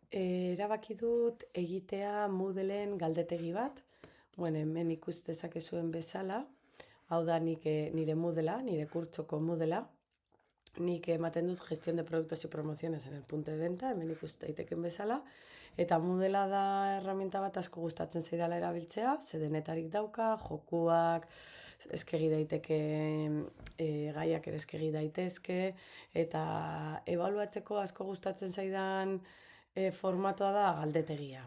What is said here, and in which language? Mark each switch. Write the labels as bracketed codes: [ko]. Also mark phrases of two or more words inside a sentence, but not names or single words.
[eu] Erabaki dut egitea Moodleen galdetegi bat. Hemen ikus dezakezuen bezala. Hau da nire Moodlea, nire kurtsoko Moodlea. Nik ematen dut [es] gestión de productos y promociones en el punto de venta, [eu] hemen ikus daiteken bezala. Eta Moodlea da herramienta bat asko gustatzen zaidala erabiltzea, ze denetarik dauka, jokuak, eskegi daiteke, gaiak ere eskegi daitezke, eta ebaluatzeko asko gustatzen zaidan formatoa da galdetegia.